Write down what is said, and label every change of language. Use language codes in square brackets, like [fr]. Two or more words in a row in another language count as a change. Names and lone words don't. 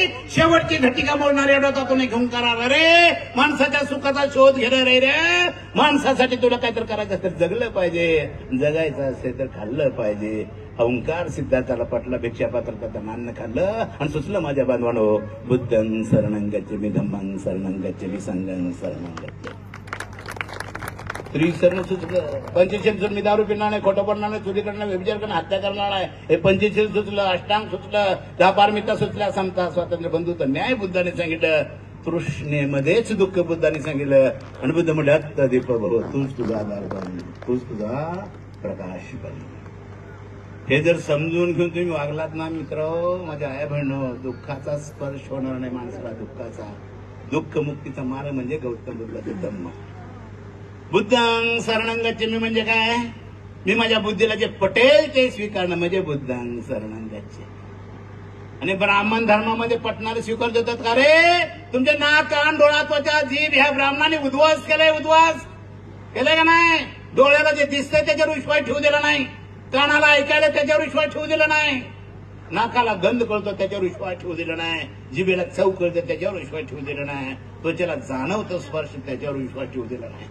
[mr] शेवटची घटिका बोलणार एवढा तो नाही घेऊन करा रे. माणसाच्या सुखाचा शोध घेणार रे. माणसासाठी तुला काहीतरी करायचं तर जगलं पाहिजे, जगायचं असेल तर खाल्लं पाहिजे. अहंकार सिद्धार्थाला पटला, भिक्षा पात्रता अन्न खाल्लं आणि सुचलं माझ्या बांधवानो, [pi] बुद्धं शरणं गच्छामि, धम्मं शरणं गच्छामि, संघं शरणं गच्छामि. [mr] त्रिशरण सुचलं. पंचशील मी दारू पिणार नाही, खोटं बोलणार नाही, चोरी करणार, व्यभिचार करणार, हत्या करणार आहे. हे पंचशील सुचलं, अष्टांग सुचलं, 10 पारमिता सुचल्या, समता, स्वातंत्र्य, बंधुत्व, न्याय बुद्धाने सांगितलं. तृष्णेमध्येच दुःख बुद्धाने सांगितलं. आणि बुद्ध म्हणजे [pi] अत्तदीप भव, [mr] तूच तुझा आधार बन, तूच तुझा प्रकाश बन. हे जर समजून घेऊन तुम्ही वागलात ना मित्र, माझ्या आया बहिणो, दुःखाचा स्पर्श होणार नाही माणसाला. दुःखाचा, दुःख मुक्तीचा मार्ग म्हणजे गौतम बुद्धाचं धम्म. [pi] बुद्धं शरणं गच्छामि [mr] म्हणजे काय, मी माझ्या बुद्धीला जे पटेल ते स्वीकारणं म्हणजे [pi] बुद्धं शरणं गच्छामि. [mr] आणि ब्राह्मण धर्मामध्ये पटणारे स्वीकार देतात का रे. तुमचे नाक, कान, डोळा, त्वचा, जीभ ह्या ब्राह्मणाने उद्ध्वस्त केलंय, उद्ध्वस्त केलंय का नाही. डोळ्याला जे दिसतंय त्याच्यावर विश्वास ठेवू दिला नाही, कानाला ऐकायला त्याच्यावर विश्वास ठेवू दिला नाही, नाकाला गंध कळतो त्याच्यावर विश्वास ठेवू दिला नाही, जिभेला चव कळतं त्याच्यावर विश्वास ठेवू दिला नाही, त्वचेला जाणवतं स्पर्श त्याच्यावर विश्वास ठेवू दिला नाही.